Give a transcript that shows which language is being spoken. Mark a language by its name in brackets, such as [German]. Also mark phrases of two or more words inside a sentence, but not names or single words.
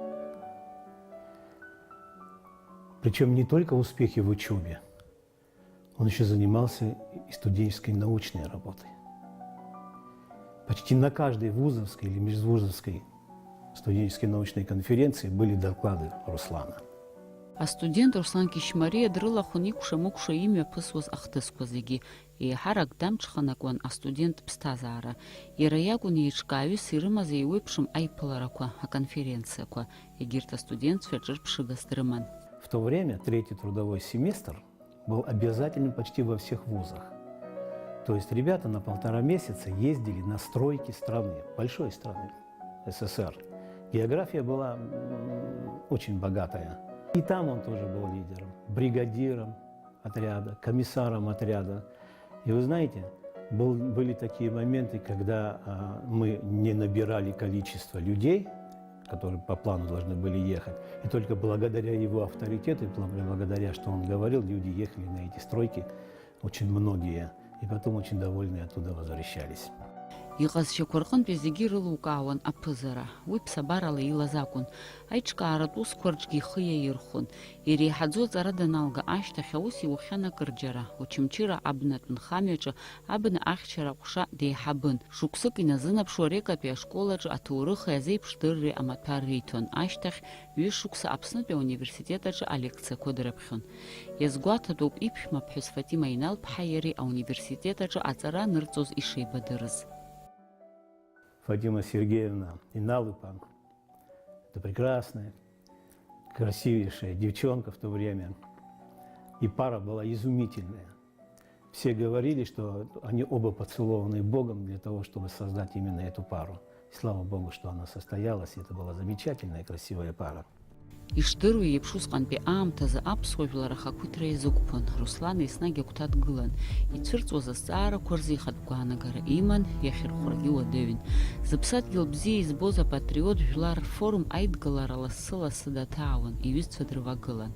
[Russian] Причем не только успехи в учебе, он еще занимался и студенческой научной работой. Почти на каждой вузовской или межвузовской студенческой научной конференции были доклады Руслана. [Abkhazian] Астудент Руслан Кишмариа дрылахәын икәша-мыкәша имҩаԥысуаз ахҭысқәа зегьы. Еиҳарак дамҽханакуан астудент ԥсҭазаара. Иара иакәын еиҿкааҩыс ирымаз еиуеиԥшым аиԥыларақәа, аконференциақәа. Егьырҭ астудентцәа ҿырԥшыгас дрыман. [Russian] В то время третий трудовой семестр был обязательным почти во всех вузах. То есть ребята на 1,5 месяца ездили на стройки страны, большой страны, СССР. География была очень богатая. И там он тоже был лидером, бригадиром отряда, комиссаром отряда. И вы знаете, были такие моменты, когда мы не набирали количество людей, которые по плану должны были ехать. И только благодаря его авторитету, благодаря, что он говорил, люди ехали на эти стройки, очень многие. И потом очень довольные оттуда возвращались. [Abkhazian] Иҟазшьақәа рҟынтәи зегьы ирылукаауан аԥызара. Уи ԥсабарала илаз акәын. Аиҿкааратә усқәа рҿгьы ихы иаирхәон. Иреиҳаӡоу аҵара даналга ашьҭахь аус иухьан акырџьара. Очамчыра абнатә нхамҩаҿы абна ахьчара ҟәша деиҳабын. Шықәсык иназынаԥшуа Рекатәи ашколаҿы аҭоурыхи азеиԥшдырреи амаҭәар риҭон. Ашьҭахь ҩышықәса Аԥснытәи ауниверситет аҿы алекциақәа дрыԥхьон. Иазгәаҭатәуп иԥшәма ԥҳәыс Фатима Инал-ԥҳа иареи ауниверситет аҿы аҵара анырҵоз ишеибадырыз. [Russian] Фатима Сергеевна Инал-ԥҳа, это прекрасная, красивейшая девчонка в то время. И пара была изумительная. Все говорили, что они оба поцелованы Богом для того, чтобы создать именно эту пару. И слава Богу, что она состоялась, и это была замечательная, красивая пара. [Abkhazian] Ишдыру еиԥш усҟантәи аамҭазы аԥсуа жәлар ахақәиҭра иазықәԥон. Руслан еснагь агәҭа дгылан. Ицәырҵуаз азҵаарақәа рзы ихатә гәаанагара иман, иахьырхәрагьы уадаҩын. Зыԥсадгьыл бзиа избоз апатриот жәлар рфорум аидгылара лассы-лассы даҭаауан, иҩызцәа дрывагылан.